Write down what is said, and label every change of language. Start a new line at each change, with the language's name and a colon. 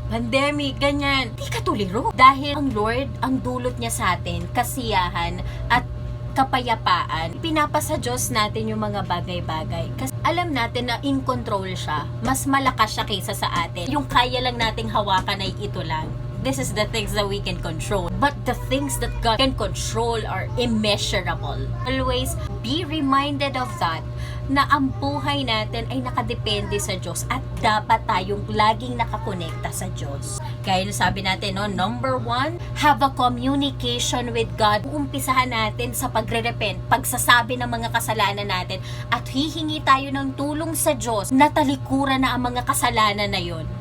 Filipino: Pandemic, ganyan. Hindi ka tuliro. Dahil ang Lord, ang dulot niya sa atin, kasiyahan at kapayapaan. Pinapasa Diyos natin yung mga bagay-bagay. Kasi alam natin na in control siya. Mas malakas siya kaysa sa atin. Yung kaya lang nating hawakan ay ito lang.
English: This is the things that we can control. But the things that God can control are immeasurable. Always be reminded of that,
Filipino: na ang buhay natin ay nakadepende sa Diyos at dapat tayong laging nakakonekta sa Diyos. Kaya sabi natin,
English: no, number 1, have a communication with God.
Filipino: Uumpisahan natin sa pagre-repent, pagsasabi ng mga kasalanan natin at hihingi tayo ng tulong sa Diyos na talikuran na ang mga kasalanan na yon.